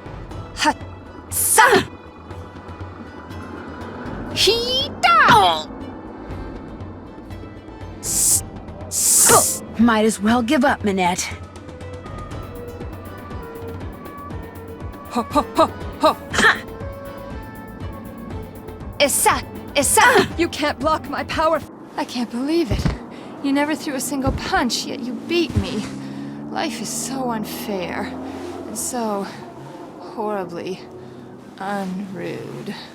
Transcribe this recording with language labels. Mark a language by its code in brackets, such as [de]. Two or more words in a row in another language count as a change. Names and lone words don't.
[en] Ha sa! Hita! Might as well give up, Minette. Ho, ho, ho, ho! Ha! Issa! Issa! You can't block my power! I can't believe it. You never threw a single punch, yet you beat me. Life is so unfair, and so horribly unrude.